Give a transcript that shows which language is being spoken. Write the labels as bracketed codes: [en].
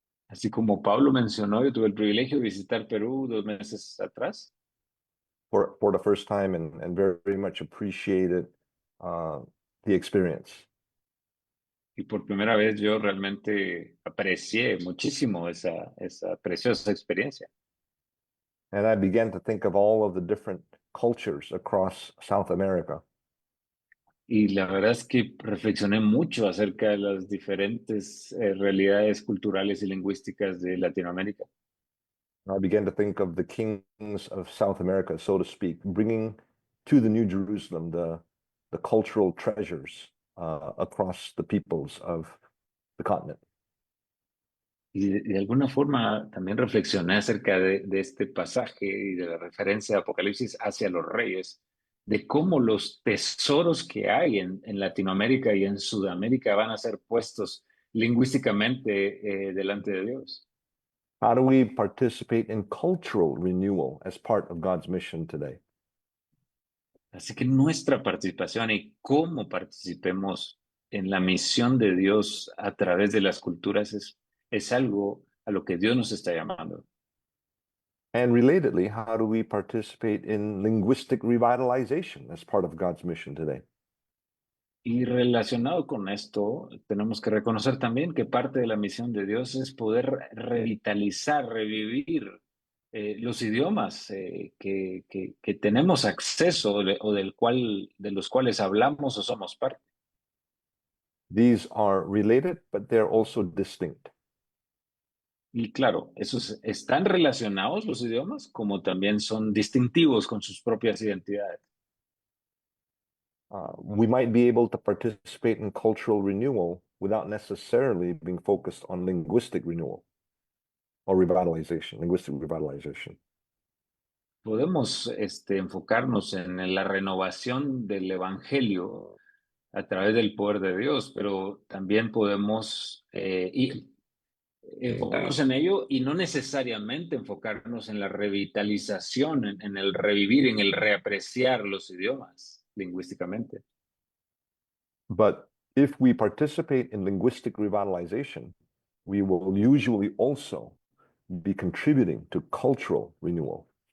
[es] Así como Pablo mencionó, yo tuve el privilegio de visitar Perú 2 meses atrás. [en] For the first time and very much appreciated the experience. [es] Y por primera vez yo realmente aprecié muchísimo esa preciosa experiencia. [en] And I began to think of all of the different cultures across South America. [es] Y la verdad es que reflexioné mucho acerca de las diferentes realidades culturales y lingüísticas de Latinoamérica. [en] I began to think of the kings of South America, so to speak, bringing to the New Jerusalem the cultural treasures across the peoples of the continent. [es] Y de alguna forma también reflexioné acerca de este pasaje y de la referencia de Apocalipsis hacia los reyes, de cómo los tesoros que hay en Latinoamérica y en Sudamérica van a ser puestos lingüísticamente delante de Dios. [en] How do we participate in cultural renewal as part of God's mission today? [es] Así que nuestra participación y cómo participemos en la misión de Dios a través de las culturas es algo a lo que Dios nos está llamando. [en] And relatedly, how do we participate in linguistic revitalization as part of God's mission today? [es] Y relacionado con esto, tenemos que reconocer también que parte de la misión de Dios es poder revitalizar, revivir los idiomas que tenemos acceso de los cuales hablamos o somos parte. [en] These are related, but they're also distinct. [es] Y claro, están relacionados los idiomas, como también son distintivos con sus propias identidades. [en] We might be able to participate in cultural renewal without necessarily being focused on linguistic renewal or revitalization, linguistic revitalization. [es] Podemos enfocarnos en la renovación del evangelio a través del poder de Dios, pero también podemos enfocarnos en ello y no necesariamente enfocarnos en la revitalización, en el revivir, en el reapreciar los idiomas lingüísticamente. [en] But if we participate in linguistic revitalization, we will usually also be contributing to cultural renewal.